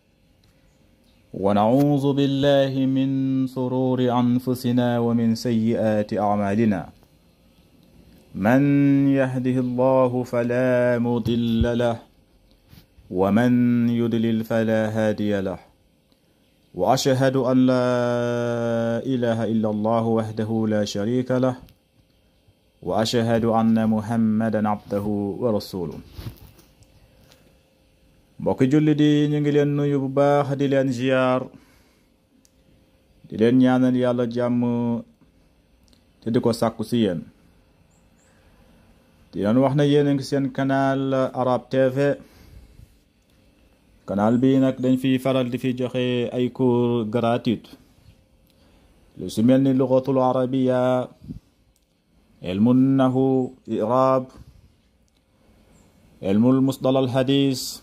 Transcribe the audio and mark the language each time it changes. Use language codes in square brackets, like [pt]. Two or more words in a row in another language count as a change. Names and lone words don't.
[ar] ونعوذ بالله من شرور أنفسنا ومن سيئات أعمالنا من يهده الله فلا مضل له ومن يضلل فلا هادي له وأشهد أن لا إله إلا الله وحده لا شريك له وأشهد أن محمدا عبده ورسوله [wo] mbokki julli di ñu ngi leen nuyu bu baax di leen ziar di leen ñaanal yàlla jàmm te di ko sàkku ci yéen di leen wax na yéen a ngi seen canal Arab TV canal bi nag dañ fi faral di fi joxe ay [fr] cours gratuit [wo] lu su mel ni [ar] اللغة العربية علم النحو إعراب علم المصطلح الحديث